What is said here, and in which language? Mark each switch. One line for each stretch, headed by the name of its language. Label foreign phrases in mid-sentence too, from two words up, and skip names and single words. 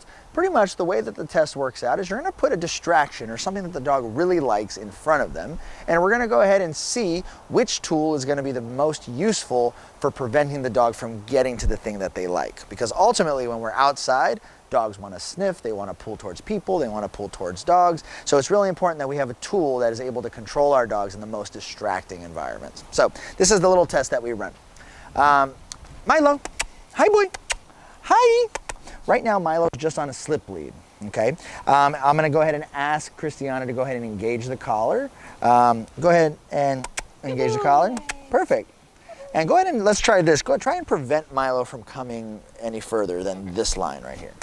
English: Pretty much the way that the test works out is you're gonna put a distraction or something that the dog really likes in front of them, and we're gonna go ahead and see which tool is gonna be the most useful for preventing the dog from getting to the thing that they like. Because ultimately when we're outside, dogs want to sniff, they want to pull towards people, they want to pull towards dogs. So it's really important that we have a tool that is able to control our dogs in the most distracting environments. So this is the little test that we run. Milo, hi boy, hi. Right now Milo's just on a slip lead, okay? I'm gonna go ahead and ask Christiana to go ahead and engage the collar. Go ahead and engage the collar, perfect. And go ahead and let's try this. Go ahead, try and prevent Milo from coming any further than this line right here.